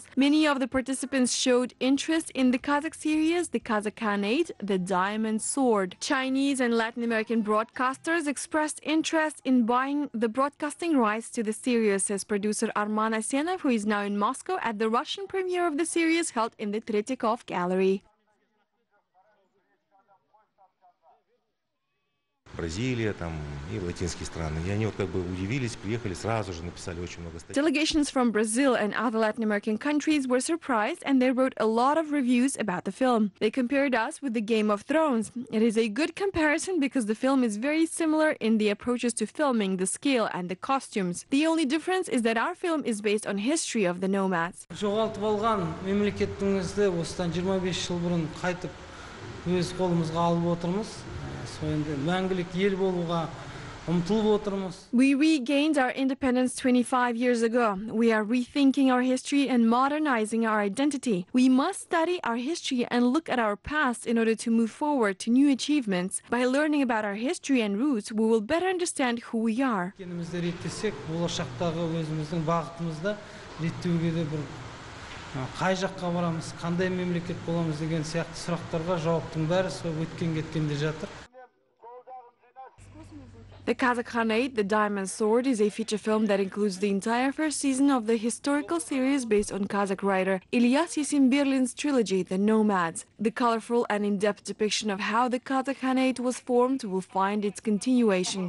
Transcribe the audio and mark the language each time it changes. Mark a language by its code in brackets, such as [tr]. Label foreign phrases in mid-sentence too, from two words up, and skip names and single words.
[en] Many of the participants showed interest in the Kazakh series, the Kazakh Khanate, the Diamond Sword. Chinese and Latin American broadcasters expressed interest in buying the broadcasting rights to the series, says producer Arman Asenov, who is now in Moscow at the Russian premiere of the series held in the Tretyakov Gallery. [ru] Бразилия там и латинские страны. И они вот как бы удивились, приехали, сразу же написали очень много статей. [en] Delegations from Brazil and other Latin American countries were surprised and they wrote a lot of reviews about the film. They compared us with the Game of Thrones. It is a good comparison because the film is very similar in the approaches to filming, the scale and the costumes. The only difference is that our film is based on history of the nomads. [kk] Жоғалтып алған мемлекетіңізді осыдан 25 жыл бұрын қайтып өз қолымызға алып отырмыз. [en] We regained our independence 25 years ago. We are rethinking our history and modernizing our identity. We must study our history and look at our past in order to move forward to new achievements. By learning about our history and roots, we will better understand who we are. [kk] Қай жаққа барамыз, қандай мемлекет боламыз деген сияқты сұрақтарға жауаптың бәрі сол өткен кеткенде жатыр. [en] The Kazakh Khanate, The Diamond Sword, is a feature film that includes the entire first season of the historical series based on Kazakh writer Ilyas Yesenberlin's trilogy, The Nomads. The colorful and in-depth depiction of how the Kazakh Khanate was formed will find its continuation.